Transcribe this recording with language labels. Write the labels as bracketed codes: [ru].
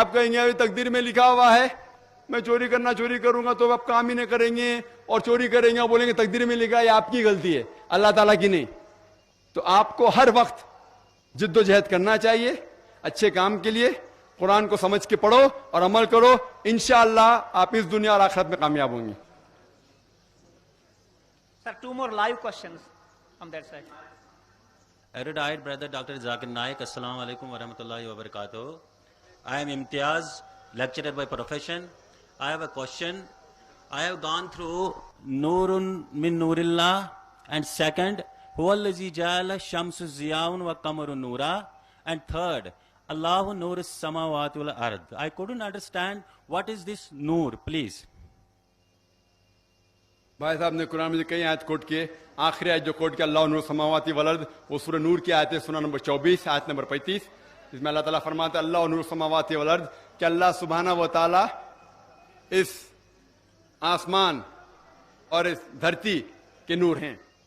[hi] आप कहेंगे अभी तकदीर में लिखा हुआ है मैं चोरी करूंगा, तो आप काम ही नहीं करेंगे और चोरी करेंगे और बोलेंगे तकदीर में लिखा है, आपकी गलती है अल्लाह ताला की नहीं। तो आपको हर वक्त जिद्दोजहद करना चाहिए अच्छे काम के लिए। कुरान को समझ के पढ़ो और अमल करो, इंशाअल्लाह आप इस दुनिया और आखिरत में कामयाब होंगे। [en] Sir, 2 more live questions from that side. Erudite brother Dr. Zakir Naik, Assalamu alaikum wa rahmatullahi wa barakatuh. I am Imtiaz, lecturer by profession. I have a question. I have gone through [ar] Nurun min Nurillah, [en] and second, [ar] Huwallazi Ja'ala Shamsu Ziyaun wa Qamaru Nura, [en] and third, [ar] Allahu Nur Samawati wal Ard. [en] I couldn't understand what is this Nur, please. [hi] भाई साहब ने कुरान में कई आयत coat किए, आखिरी आयत जो कोट किया [ar] अल्लाह नूर समावाती वल अर्द, [hi] वो सूरह नूर की आयत है, सूरह नंबर 24 आयत नंबर 35, जिसमें अल्लाह ताला फरमाता है अल्लाह नूर समावाती वल अर्द, कि अल्लाह सुब्हाना व ताला इस आसमान और इस धरती के नूर हैं।